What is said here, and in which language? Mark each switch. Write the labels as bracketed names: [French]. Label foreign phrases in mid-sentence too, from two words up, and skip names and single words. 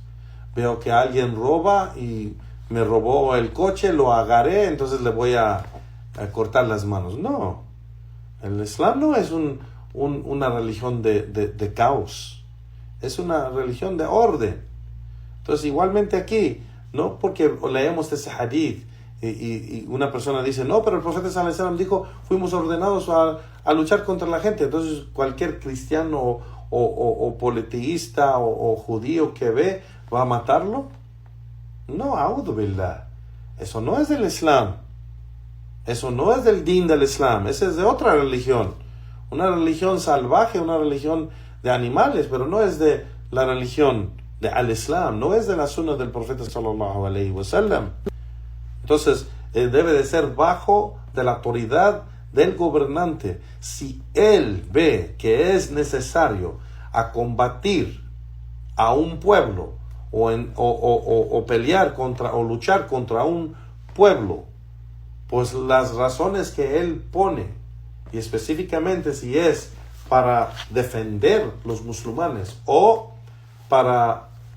[Spanish] Veo que alguien roba y me robó el coche, lo agarré, entonces le voy a cortar las manos. No, el Islam no es una religión de caos, es una religión de orden. Entonces, igualmente aquí, no porque leemos ese hadith y una persona dice, no, pero el profeta [Arabic] صلى الله عليه وسلم [Spanish] dijo, fuimos ordenados a luchar contra la gente. Entonces cualquier cristiano o politeísta o judío que ve va a matarlo. No, [Arabic] أعوذ بالله, [Spanish] eso no es del Islam, eso no es del din del Islam, ese es de otra religión, una religión salvaje, una religión de animales, pero no es de la religión de al-Islam, no es de la sunna del profeta [Arabic] صلى الله عليه وسلم. [Spanish] Entonces, debe de ser bajo de la autoridad del gobernante. Si él ve que es necesario a combatir a un pueblo o pelear contra o luchar contra un pueblo, pues las razones que él pone, y específicamente si es para defender los musulmanes o para